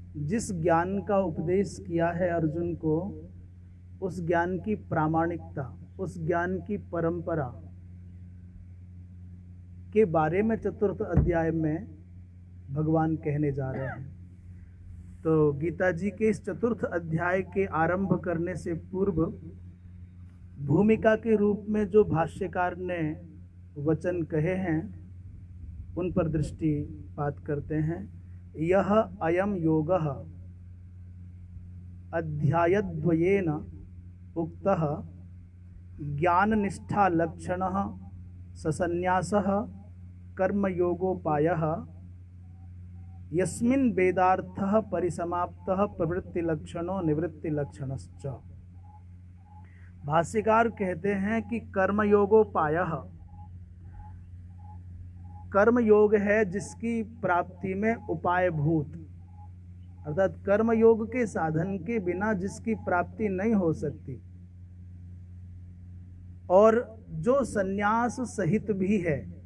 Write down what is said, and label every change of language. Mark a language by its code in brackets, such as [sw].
[hi] जिस ज्ञान का उपदेश किया है अर्जुन को, उस ज्ञान की प्रामाणिकता, उस ज्ञान की परंपरा के बारे में चतुर्थ अध्याय में भगवान कहने जा रहे हैं। तो गीता जी के इस चतुर्थ अध्याय के आरंभ करने से पूर्व भूमिका के रूप में जो भाष्यकार ने वचन कहे हैं उन पर दृष्टिपात करते हैं। [sa] यह अयम योगः अध्यायद्वयेन उक्तः ज्ञाननिष्ठा लक्षणः ससन्यासः कर्मयोगोपायः यस्मिन् वेदार्थः परिसमाप्तः प्रवृत्तिलक्षणो निवृत्तिलक्षणश्च। [hi] भाष्यकार कहते हैं कि कर्मयोगोपायः, कर्मयोग है जिसकी प्राप्ति में उपायभूत, अर्थात कर्मयोग के साधन के बिना जिसकी प्राप्ति नहीं हो सकती, और जो संन्यास सहित भी है।